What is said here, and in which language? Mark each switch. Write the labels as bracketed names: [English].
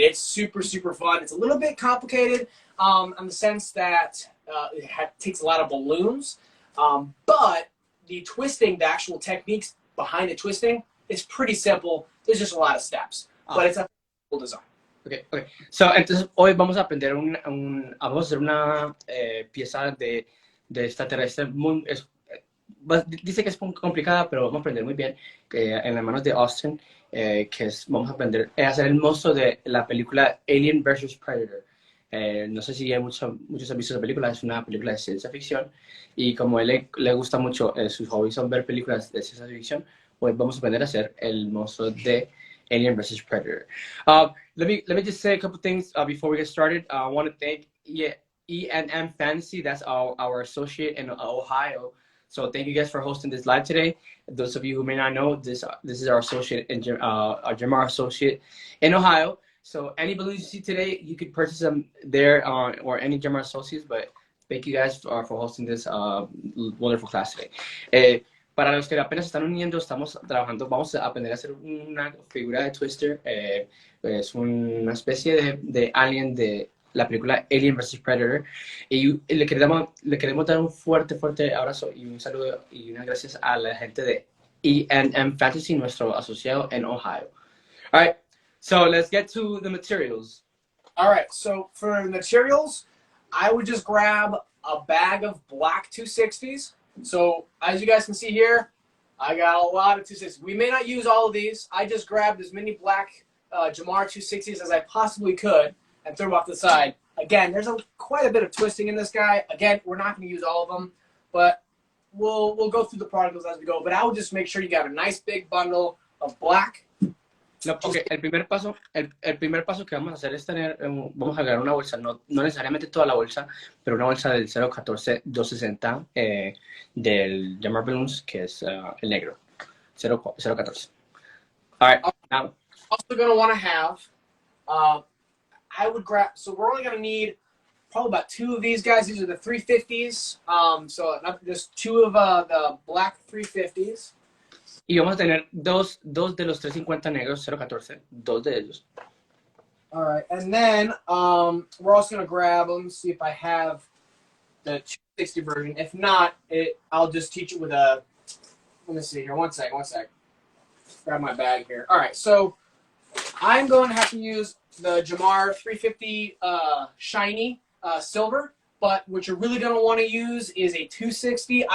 [English] It's super fun. It's a little bit complicated in the sense that it takes a lot of balloons, but the twisting, the actual techniques behind the twisting, is pretty simple. There's just a lot of steps, but it's a cool design. Okay. [Spanish] So, entonces hoy vamos a aprender vamos a hacer una pieza de extraterrestre. Dice que es muy complicada, pero vamos a aprender muy bien en las manos de Austin, vamos a aprender a hacer el monstruo de la película Alien vs. Predator. No sé si muchos han visto esa película. Es una película de ciencia ficción, y como a él le gusta mucho, sus hobbies son ver películas de ciencia ficción, hoy vamos a aprender a hacer el monstruo de Alien vs. Predator. [English] Let me just say a couple things before we get started. I want to thank E&M Fantasy. That's our associate in Ohio. So thank you guys for hosting this live today. Those of you who may not know, this is our associate our Gemar associate in Ohio. So any balloons you see today, you could purchase them there or any Gemar associates. But thank you guys for hosting this wonderful class today. [Spanish] Para los que apenas están uniendo, estamos trabajando, vamos a aprender a hacer una figura de Twister. Es una especie de alien de la película Alien vs. Predator. Y le queremos dar un fuerte, fuerte abrazo y un saludo y unas gracias a la gente de E&M Fantasy, nuestro asociado en Ohio. [English] All right, so let's get to the materials. All right, so for materials, I would just grab a bag of black 260s. So as you guys can see here, I got a lot of 260s. We may not use all of these. I just grabbed as many black Jamar 260s as I possibly could and threw them off to the side. Again, there's quite a bit of twisting in this guy. Again, we're not going to use all of them, but we'll go through the particles as we go. But I would just make sure you got a nice big bundle of black. No, okay. [Spanish] El primer paso que vamos a hacer es tener, vamos a agarrar una bolsa, no necesariamente toda la bolsa, pero una bolsa del 014-260 del Jamar Balloons, que es el negro, 014. [English] All right, now. Also going to want to have, I would grab, so we're only going to need probably about 2 of these guys. These are the 350s, so just 2 of the black 350s. [Spanish] Y vamos a tener dos de los 350 negros, 014, 2 de ellos. [English] All right, and then we're also going to grab them, see if I have the 260 version. If not, I'll just teach it with a, let me see here, one sec. Grab my bag here. All right, so I'm going to have to use the Jamar 350 shiny silver, but what you're really going to want to use is a 260.